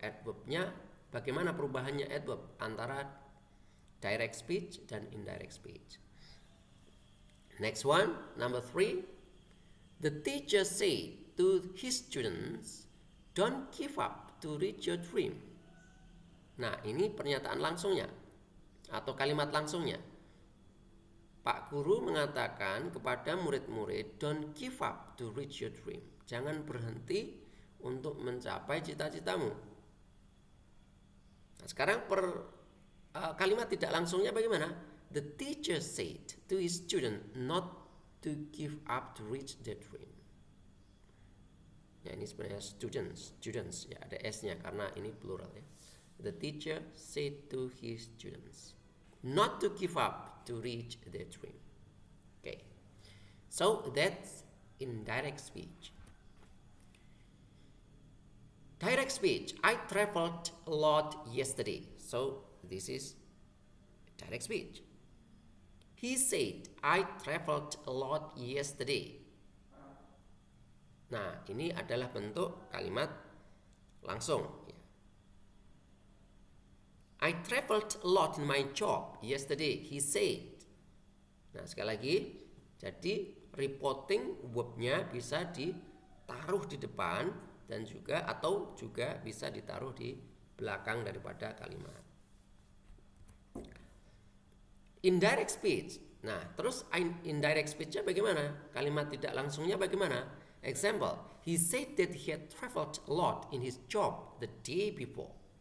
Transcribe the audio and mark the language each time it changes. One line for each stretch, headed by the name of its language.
Indonesian: Adverbnya bagaimana perubahannya adverb antara direct speech dan indirect speech.
English: Next one, number 3. The teacher said to his students, don't give up to reach your dream.
Indonesian: Nah, ini pernyataan langsungnya atau kalimat langsungnya. Pak Guru mengatakan kepada murid-murid,
English: don't give up to reach your dream.
Indonesian: Jangan berhenti untuk mencapai cita-citamu. Nah, sekarang kalimat tidak langsungnya bagaimana?
English: The teacher said to his student not to give up to reach their dream.
Indonesian: Ya, ini sebenarnya students ya, ada s-nya karena ini plural ya.
English: The teacher said to his students not to give up to reach their dream. Okay. So that's indirect speech. Direct speech. I traveled a lot yesterday. So this is direct speech. He said, I traveled a lot yesterday.
Indonesian: Nah, ini adalah bentuk kalimat langsung.
English: I traveled a lot in my job yesterday, he said.
Indonesian: Nah, sekali lagi, jadi reporting verb-nya bisa ditaruh di depan dan juga atau juga bisa ditaruh di belakang daripada kalimat.
English: Indirect speech.
Indonesian: Nah, terus indirect speech-nya bagaimana? Kalimat tidak langsungnya bagaimana?
English: Example, he said that he had traveled a lot in his job the day before.